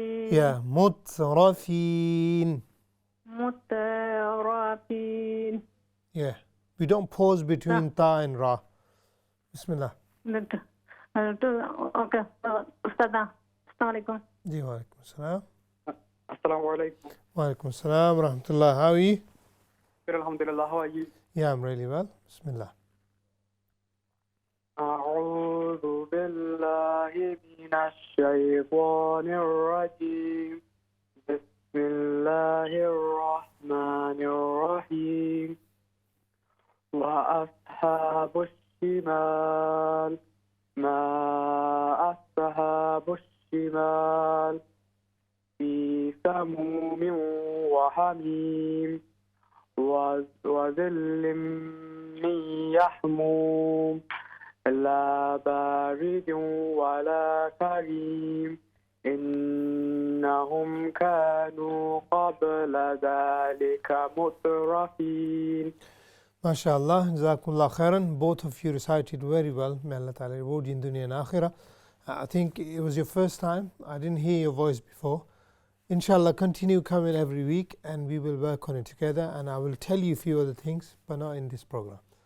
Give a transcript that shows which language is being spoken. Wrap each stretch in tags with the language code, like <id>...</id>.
<ar>Yeah, مترفين. مترفين.</ar> <en>Yeah, we don't pause between ta and ra. Bismillah. Okay, Ustad. Assalamu alaikum. Ji wa alaikum assalam. Assalamu alaikum. Wa alaikum assalam wa rahmatullah. How are you? Alhamdulillah, how are you? Yeah, I'm really well. Bismillah.</en> <ar>أعوذ بالله من الشيطان الرجيم. بسم الله الرحمن الرحيم. وأصحاب الشمال ما أصحاب الشمال في سموم وحميم وظل من يحموم لا بارد ولا كريم إنهم كانوا قبل ذلك مترفين.</ar> <en>MashaAllah, Jazakumullah khairan. Both of you recited very well. May Allah Ta'ala reward you in dunya and akhirah. I think it was your first time. I didn't hear your voice before. Inshallah, continue coming every week and we will work on it together, and I will tell you a few other things, but not in this program.</en>